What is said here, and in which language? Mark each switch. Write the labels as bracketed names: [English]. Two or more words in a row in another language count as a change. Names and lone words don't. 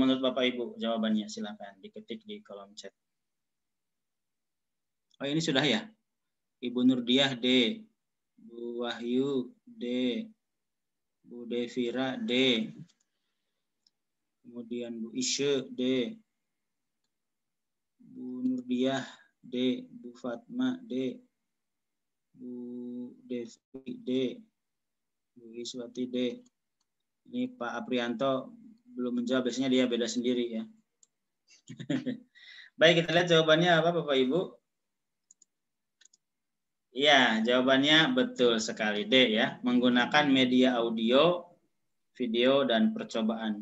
[Indonesian] Menurut Bapak Ibu jawabannya silakan diketik di kolom chat. Oh ini sudah ya? Ibu Nurdiah D, Bu Wahyu D, Bu Devira D, kemudian Bu Isye D, Bu Nurdiah D, Bu Fatma D, Bu Devi D, Bu Iswati D. Ini Pak Aprianto belum menjawab, biasanya dia beda sendiri ya. Baik, kita lihat jawabannya apa Bapak Ibu. Ya, jawabannya betul sekali D ya, menggunakan media audio, video dan percobaan.